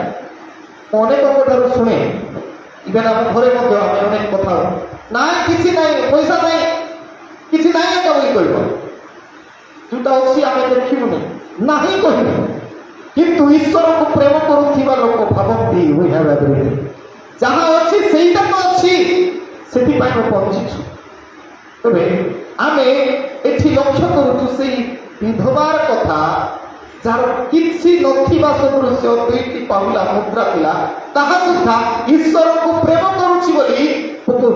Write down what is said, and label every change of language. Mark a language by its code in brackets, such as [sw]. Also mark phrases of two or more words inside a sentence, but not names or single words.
[or] ମୁଁ ଅନେକଙ୍କ ଠାରୁ ଶୁଣେ, ଇଭେନ୍ ଆମ ଘରେ ମଧ୍ୟ ଆମେ ଅନେକ କଥା ନାଇଁ କିଛି ନାହିଁ, ପଇସା ନାହିଁ, କିଛି ନାହିଁ ଏକା ବୋଲି କହିବ। ଯୋଉଟା ଅଛି ଆମେ ଦେଖିବୁନି, ନାହିଁ କହିବୁ। କିନ୍ତୁ ଈଶ୍ୱରକୁ ପ୍ରେମ କରୁଥିବା ଲୋକ ଭାବନ୍ତି [en] we have everything, [or] ଯାହା ଅଛି ସେଇଟା ତ ଅଛି, ସେଥିପାଇଁ ଆମେ ବଞ୍ଚିଛୁ। ତେବେ ଆମେ ଏଠି ଲକ୍ଷ୍ୟ କରୁଛୁ ସେଇ ବିଧବାର କଥା, ଯାହାର କିଛି ନଥିବା ସଦୃଶ୍ୟ 2ଟି ପାହୁଲା ମୁଦ୍ରା ଥିଲା, ତାହା ସୁଦ୍ଧା ଈଶ୍ୱରକୁ ପ୍ରେମ କରୁଛି ବୋଲି ପକଉଛି।